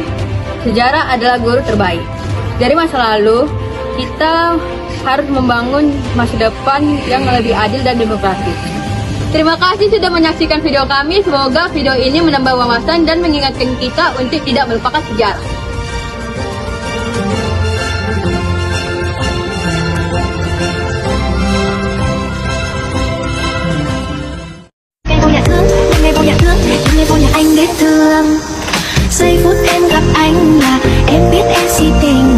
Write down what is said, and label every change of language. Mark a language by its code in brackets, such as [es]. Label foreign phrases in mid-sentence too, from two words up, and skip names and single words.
[id] Sejarah adalah guru terbaik. Dari masa lalu, kita harus membangun masa depan yang lebih adil dan demokratis. Terima kasih sudah menyaksikan video kami. Semoga video ini menambah wawasan dan mengingatkan kita untuk tidak melupakan sejarah. [vi] Anh biết thương. Giây phút em gặp anh là em biết em si tình.